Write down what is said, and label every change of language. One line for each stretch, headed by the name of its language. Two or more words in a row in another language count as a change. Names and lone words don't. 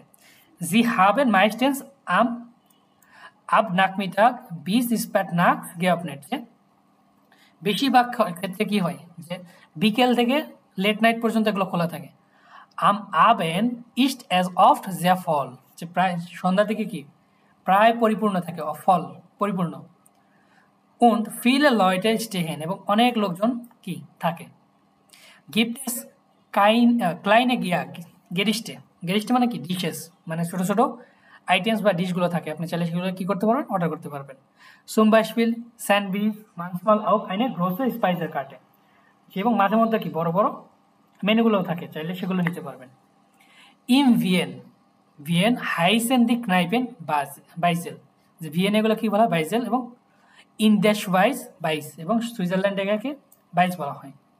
German: Sie haben meistens ab Nachmittag bis spät nach geöffnet,
Bangla: যে বেশিরভাগ ক্ষেত্রে কি হয় যে বিকেল থেকে
English: late night
Bangla: পর্যন্ত এগুলো খোলা থাকে।
German: am Abend ist es oft sehr voll,
Bangla: যে প্রায় সন্ধ্যার দিকে কি প্রায় পরিপূর্ণ থাকে, ফল পরিপূর্ণ।
German: und viele Leute stehen
Bangla: এবং অনেক লোকজন কি থাকে।
German: gibt es kleine Gerichte, Gerichte
Bangla: মানে কি ডিশেস, মানে ছোট ছোট আইটেমস বা ডিশগুলো থাকে, আপনি চাইলে সেগুলো কি করতে পারবেন, অর্ডার করতে পারবেন।
German: zum Beispiel Sandwich, manchmal auch eine große Speisekarte,
Bangla: এবং মাঝে মধ্যে কি বড় বড় মেনুগুলোও থাকে, চাইলে সেগুলো নিতে পারবেন।
German: in Wien heißen die Kneipen Beisel,
Bangla: যে ভিয়েন এগুলো কি বলা হয় বাইজেল, এবং
German: in der Schweiz
Bangla: বাইস, এবং সুইজারল্যান্ড এটাকে বাইস বলা হয়।